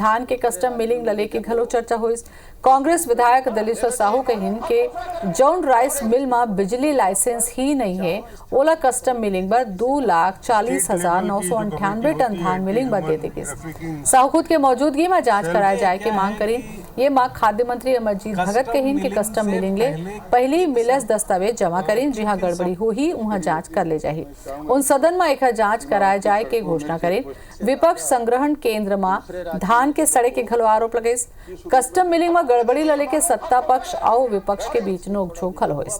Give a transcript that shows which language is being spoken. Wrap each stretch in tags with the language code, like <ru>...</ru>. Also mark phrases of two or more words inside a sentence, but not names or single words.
<hne>धान के</hne> <en>custom milling</en> <hne>ला लेके घलो चर्चा हुई। कांग्रेस विधायक दलीश्वर साहू कहिन के जौन</hne> <en>rice mill</en> <hne>में बिजली लाइसेंस ही नहीं है ओला</hne> <en>custom milling</en> <hne>पर 2,40,998 टन धान मिलिंग पर दे देगी। साहू खुद के मौजूदगी में जांच कराए जाए के मांग करी। ये मांग खाद्य मंत्री अमरजीत भगत कहिन के</hne> <en>custom milling</en> <hne>ले पहली मिलस दस्तावेज जमा करें, जहां गड़बड़ी हुई वहां जांच कर ले जाही। उन सदन में एक जांच कराए जाए के घोषणा करें। विपक्ष संग्रहण केंद्र में धान के सड़े के घलो आरोप लगे।</hne> <en>custom milling</en> <hne>में गड़बड़ी लले के सत्ता पक्ष और विपक्ष के बीच नोकझोंक खल होइस।</hne>